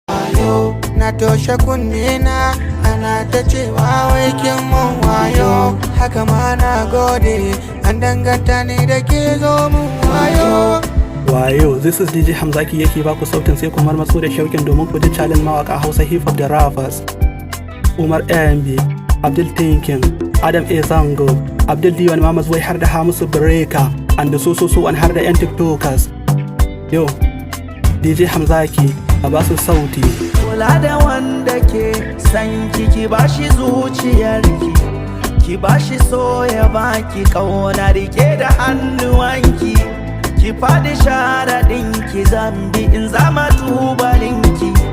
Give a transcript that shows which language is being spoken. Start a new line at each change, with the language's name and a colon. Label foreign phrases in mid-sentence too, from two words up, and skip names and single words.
Hausa: Wayo, na toshe kunne na, ana ta cewa wai kin mun wayo. Haka ma na gode, an danganta ni da ke zo mun wayo. Wayo,
English: this is
Hausa: D J Hamzaki yake baku sautin, sai ku marmatso da shauƙin domin ku ji challenge mawaƙa Hausa
English: hip hop
Hausa: da rappers. Umar A M B, Abdul Thinking, Adam A Zango, Abdul Diwan Mamas Wai har da Hamisu Breaker,
English: and the so so so and
Hausa: har da yan TikTokers. Yo, D J Hamzaki, a basu sauti. Kula da wanda ke san ki, ki bashi zuciyarki, ki bashi so ya baki ƙauna, rike da hannuwanki, ki faɗi sharaɗinki, zambi in zama tubalinki.